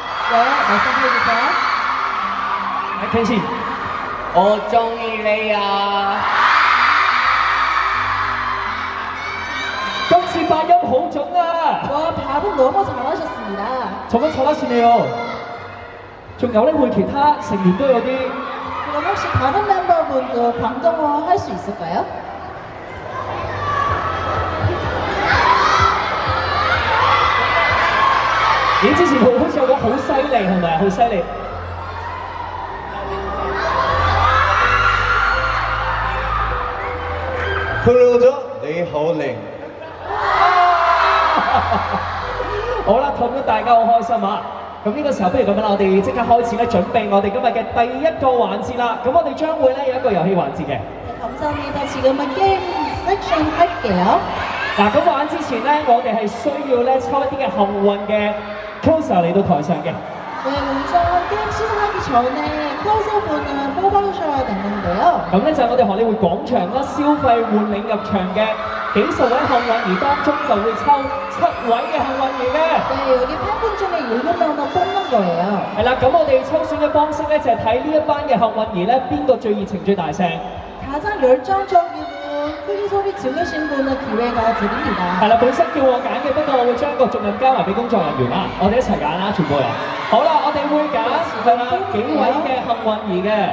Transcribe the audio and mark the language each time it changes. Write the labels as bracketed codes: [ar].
[ko] 네, 말씀해주세요. 켄신. 어정이래야. [yue] 今次發音好準啊！ [ko] 와, 발음 너무 잘하셨습니다. 정말 잘하시네요. [yue] 仲有咧，會其他成員都有啲 [ko] 그럼 혹시 다른 멤버분도 광동어 할 수 있을까요? [yue] 你之前好似有講好犀利係咪？好犀利。佢老咗，你好靚。好啦，氹咗大家好開心啊！咁呢個時候不如咁樣啦，我哋即刻開始咧，準備我哋今日嘅第一個環節啦。咁我哋將會咧有一個遊戲環節嘅。 [ko] 감사합니다. 지금은 게임 섹션 할게요. [yue] 嗱，咁玩之前咧，我哋係需要咧抽一啲嘅幸運嘅 coser 嚟到台上嘅。 [ko] 네, 우선 게임 시작하기 전에 클로저분을 뽑아주셔야 되는데요. [yue] 咁咧就係我哋荷里活廣場啦，消費換領入場嘅幾十位幸運兒當中就會抽7位嘅幸運兒嘅。 [ko] 네, 여기 팬분 중에 7명만 뽑는 거예요. [yue] 係啦，咁我哋抽選嘅方式咧就係睇呢一班嘅幸運兒咧，邊個最熱情最大聲。 [ko] 가장 열정적이고 크게 소리 지르신 분은 기회가 드립니다. [yue] 係啦，本身叫我揀嘅，不過我會將個重任交埋俾工作人員啦，我哋一齊揀啦，全部人。好啦，我哋會揀係啦幾位嘅幸運兒嘅。